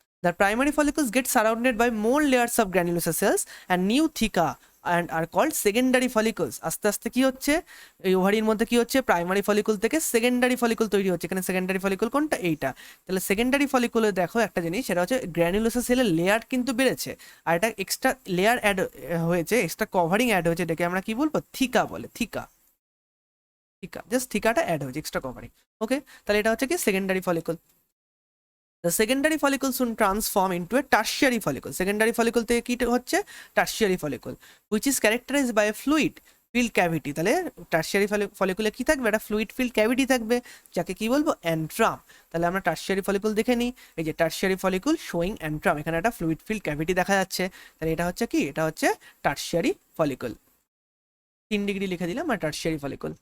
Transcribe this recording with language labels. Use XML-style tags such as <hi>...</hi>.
<en>The primary follicles get surrounded by more layers of granulosa cells and new theca and are called secondary follicles।</en> <bn>আস্তে আস্তে কি হচ্ছে? এই ওভারির মধ্যে কি হচ্ছে? প্রাইমারি ফলিকল থেকে সেকেন্ডারি ফলিকল তৈরি হচ্ছে। এখানে সেকেন্ডারি ফলিকল কোনটা? এইটা। তাহলে সেকেন্ডারি ফলিকলে দেখো একটা জিনিস, সেটা হচ্ছে গ্র্যানুলোসা সেলের লেয়ার কিন্তু বেড়েছে, আর এটা এক্সট্রা লেয়ার অ্যাড হয়েছে, এক্সট্রা কভারিং অ্যাড হয়েছে, এটাকে আমরা কি বলবো? থিকা বলে। থিকা, জাস্ট থিকাটা অ্যাড হয়েছে, এক্সট্রা কভারিং। ওকে, তাহলে এটা হচ্ছে কি? Secondary follicle.</bn> <en>The secondary follicle soon transform into a tertiary follicle।</en> <bn>Secondary follicle থেকে কি হচ্ছে?</bn> <en>Tertiary follicle, which is characterized by a fluid filled cavity।</en> <bn>তাহলে টার্সিয়ারি ফলিকুলে কি থাকবে? একটা ফ্লুইড ফিল্ড ক্যাভিটি থাকবে, যাকে কি বলবো? অ্যান্ট্রাম। তাহলে আমরা টার্সিয়ারি ফলিকুল দেখে নিই। এই যে টার্সিয়ারি ফলিকুল শোয়িং অ্যান্ট্রাম, এখানে একটা ফ্লুইড ফিল্ড ক্যাভিটি দেখা যাচ্ছে। তাহলে এটা হচ্ছে কি? এটা হচ্ছে টার্সিয়ারি ফলিকুল। 3 ডিগ্রি লিখে দিলাম, আর টার্সিয়ারি ফলিকুল।</bn>